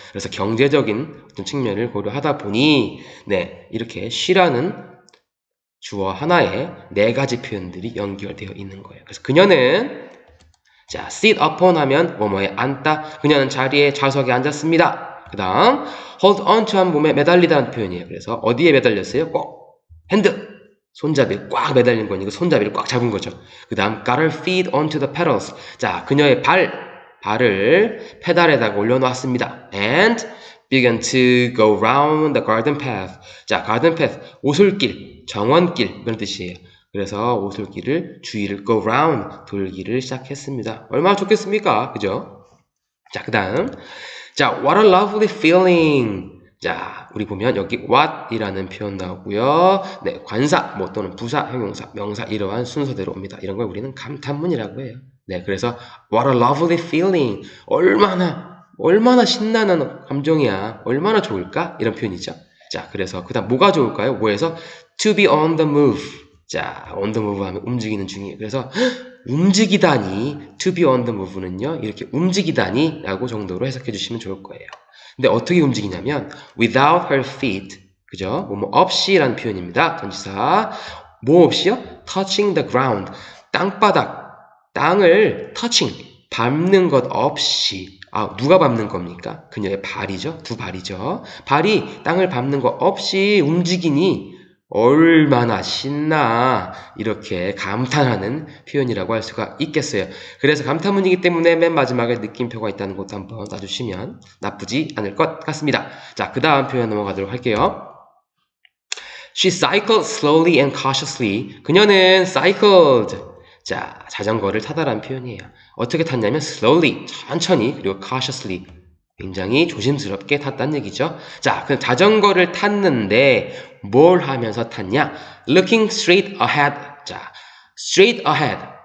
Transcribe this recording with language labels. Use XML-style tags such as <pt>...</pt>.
<ko>그래서 경제적인 어떤 측면을 고려하다 보니, 이렇게 she라는 주어 하나에 네 가지 표현들이 연결되어 있는 거예요. 그래서 그녀는,</ko> <en>sit upon</en> <ko>하면 뭐뭐에 앉다. 그녀는 자리에 좌석에 앉았습니다. 그 다음</ko> <en>hold on to</en> <ko>하면 몸에 매달리다는 표현이에요. 그래서 어디에 매달렸어요? 꼭 손잡이에 꽉 매달린 거니까 손잡이를 꽉 잡은 거죠. 그 다음</ko> <en>got her feet onto the pedals.</en> <ko>자, 그녀의 발을 페달에다가 올려놓았습니다.</ko> <en>and began to go round the garden path.</en> <ko>자,</ko> <en>garden path,</en> <ko>오솔길, 정원길 이런 뜻이에요. 그래서 오솔길을 주위를</ko> <en>go round,</en> <ko>돌기를 시작했습니다. 얼마나 좋겠습니까? 그죠? 자, 그 다음</ko> <en>what a lovely feeling.</en> <ko>자, 우리 보면 여기 what 이라는 표현 나오고요. 관사, 또는 부사, 형용사, 명사 이러한 순서대로 옵니다. 이런 걸 우리는 감탄문이라고 해요. 그래서</ko> <en>what a lovely feeling.</en> <ko>얼마나 신나는 감정이야. 얼마나 좋을까? 이런 표현이죠. 자, 그래서 그 다음 뭐가 좋을까요? 뭐에서?</ko> <en>to be on the move.</en> <ko>자,</ko> <en>on the move</en> <ko>하면 움직이는 중이에요. 그래서 움직이다니,</ko> <en>to be on the move</en> <ko>는요, 이렇게 움직이다니 라고 정도로 해석해 주시면 좋을 거예요. 근데 어떻게 움직이냐면</ko> <en>without her feet,</en> <ko>그죠? 뭐 없이라는 표현입니다. 전치사. 뭐 없이요?</ko> <en>touching the ground.</en> <ko>땅바닥, 땅을 touching, 밟는 것 없이 누가 밟는 겁니까? 그녀의 발이죠. 두 발이죠. 발이 땅을 밟는 거 없이 움직이니 얼마나 신나. 이렇게 감탄하는 표현이라고 할 수가 있겠어요. 그래서 감탄문이기 때문에 맨 마지막에 느낌표가 있다는 것도 한번 놔주시면 나쁘지 않을 것 같습니다. 자, 그 다음 표현 넘어가도록 할게요.</ko> <en>She cycled slowly and cautiously.</en> <ko>그녀는 cycled. 자, 자전거를 타다라는 표현이에요. 어떻게 탔냐면 slowly, 천천히, 그리고 cautiously, 굉장히 조심스럽게 탔다는 얘기죠. 자, 그 자전거를 탔는데 뭘 하면서 탔냐?</ko> <en>Looking straight ahead.</en> <ko>자,</ko> <en>straight ahead.</en>